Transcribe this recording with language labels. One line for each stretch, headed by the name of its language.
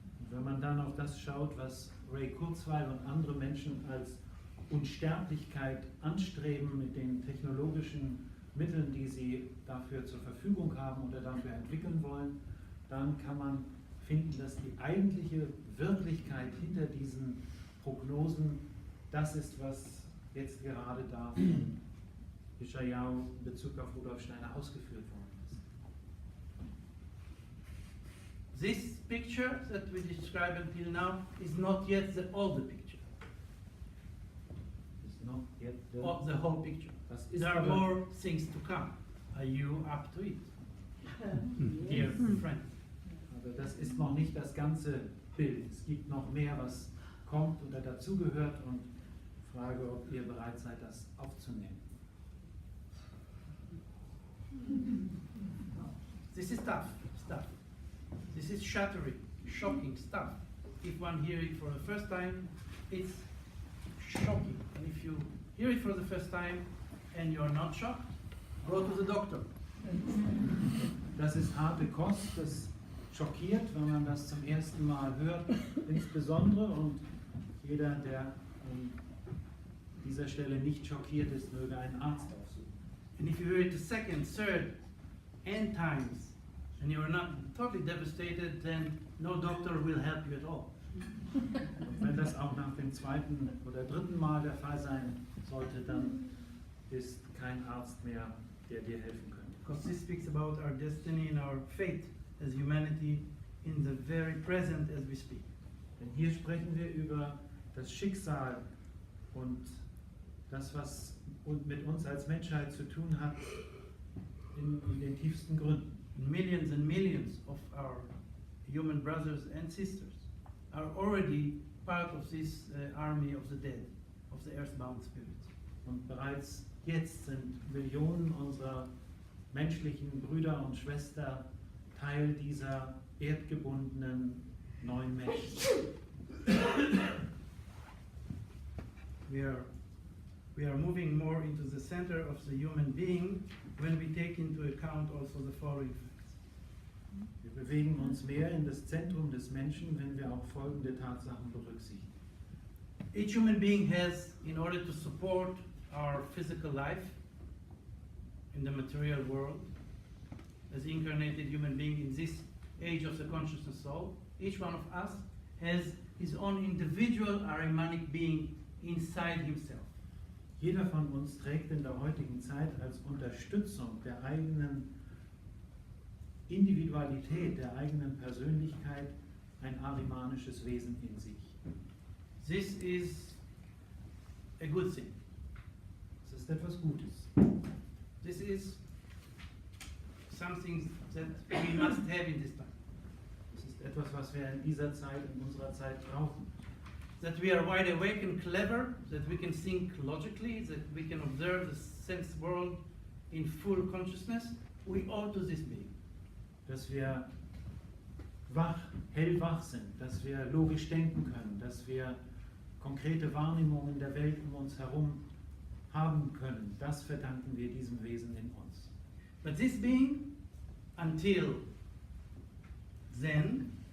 German: Wenn man dann auf das schaut, was Ray Kurzweil und andere Menschen als Unsterblichkeit anstreben mit den technologischen Mitteln, die sie dafür zur Verfügung haben oder dafür entwickeln wollen, dann kann man finden, dass die eigentliche Wirklichkeit hinter diesen Prognosen das ist, was jetzt gerade da von Yeshayahu in Bezug auf Rudolf Steiner ausgeführt worden ist.
English: This picture that we describe until now is not yet the older picture,
German: Ist noch jetzt
English: or the whole picture.
German: Das ist
English: There are
German: aber,
English: more things to come. Are you up to it, dear friend?
German: aber das ist noch nicht das ganze Bild. Es gibt noch mehr, was kommt oder dazugehört und frage, ob ihr bereit seid, das aufzunehmen.
English: This is tough stuff. This is shattering, shocking stuff. If one hears it for the first time, it's shocking. And if you hear it for the first time and you're not shocked, go to the doctor.
German: Das ist harte Kost, das schockiert, wenn man das zum ersten Mal hört, insbesondere. Und jeder, der an dieser Stelle nicht schockiert ist, möge einen Arzt aufsuchen.
English: And if you hear it the second, third, n times, and you are not totally devastated, then no doctor will help you at all.
German: Und wenn das auch nach dem zweiten oder dritten Mal der Fall sein sollte, dann ist kein Arzt mehr, der dir helfen könnte.
English: Because this speaks about our destiny and our fate as humanity in the very present as we speak.
German: Denn hier sprechen wir über das Schicksal und das, was mit uns als Menschheit zu tun hat, in den tiefsten Gründen.
English: Millions and millions of our human brothers and sisters are already part of this army of the dead, of the earthbound spirits.
German: Und bereits jetzt sind Millionen unserer menschlichen Brüder und Schwestern Teil dieser erdgebundenen neuen Menschen.
English: We are moving more into the center of the human being when we take into account also the following facts.
German: Wir bewegen uns mehr in das Zentrum des Menschen, wenn wir auch folgende Tatsachen berücksichtigen.
English: Each human being has, in order to support our physical life in the material world, as incarnated human being in this age of the consciousness soul, each one of us has his own individual Ahrimanic being inside himself.
German: Jeder von uns trägt in der heutigen Zeit als Unterstützung der eigenen Individualität, der eigenen Persönlichkeit ein ahrimanisches Wesen in sich.
English: This is a good thing.
German: Das ist etwas Gutes.
English: This is something that we must have in this time.
German: Das ist etwas, was wir in dieser Zeit, in unserer Zeit brauchen.
English: That we are wide awake and clever, that we can think logically, that we can observe the sense world in full consciousness, we owe to this being.
German: Dass wir hellwach sind, dass wir logisch denken können, dass wir konkrete Wahrnehmungen der Welt um uns herum haben können. Das verdanken wir diesem Wesen in uns.
English: But this being, until then,